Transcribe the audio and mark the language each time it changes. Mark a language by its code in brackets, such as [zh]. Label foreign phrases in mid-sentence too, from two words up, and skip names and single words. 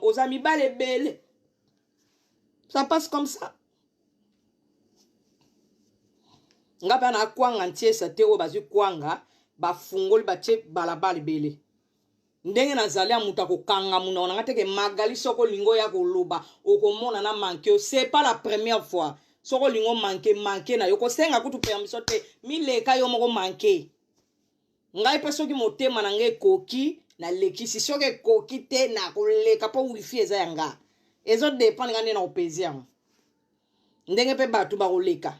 [ln] Oza mibali ebele. [fr] Ça passe comme ça. [ln] Nga mpe na kwanga ntiesa te oyo bazwi kwanga, bafungoli batie balabala ebele. Ndenge nazali ya moto akokanga munoko na nga teke Magali, soko olingi oya koloba, okomona na manke yo. [fr] C'est pas la première fois. [ln] Soko olingi omanke, manke na yo. Kosenga kutu permission te. Mileka yo moko manke. Ngai mpe soki motema na nga ekoki, nalekisi. Soki ekoki te, nakoleka mpo wifi eza ya nga. Ezodependre nga nde na opezi yango. Ndenge mpe bato bakoleka.